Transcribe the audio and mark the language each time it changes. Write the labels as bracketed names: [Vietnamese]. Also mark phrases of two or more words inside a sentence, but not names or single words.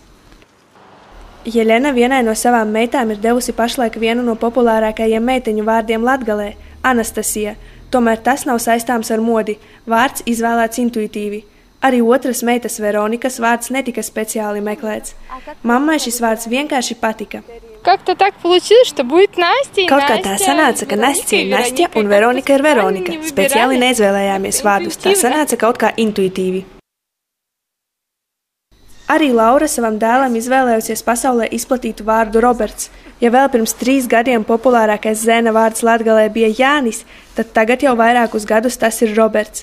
[Latvian] Jeļena vienai no savām meitām ir devusi pašlaik vienu no populārākajiem meiteņu vārdiem Latgalē – Anastasija. Tomēr tas nav saistāms ar modi. Vārds izvēlēts intuitīvi. Arī otras meitas Veronikas vārds netika speciāli meklēts. Mammai šis vārds vienkārši patika. [Russian] Как-то так получилось, что будет Настя. [Latvian] Kaut kā tā sanāca, ka Настя ir Настя un Veronika ir Veronika. Speciāli neizvēlējāmies vārdus. Tā sanāca kaut kā intuitīvi. Arī Laura savam dēlam izvēlējusies pasaulē izplatītu vārdu Roberts. Ja vēl pirms 3 gadiem populārākais zēna vārds Latgalē bija Jānis, tad tagad jau vairākus gadus tas ir Roberts.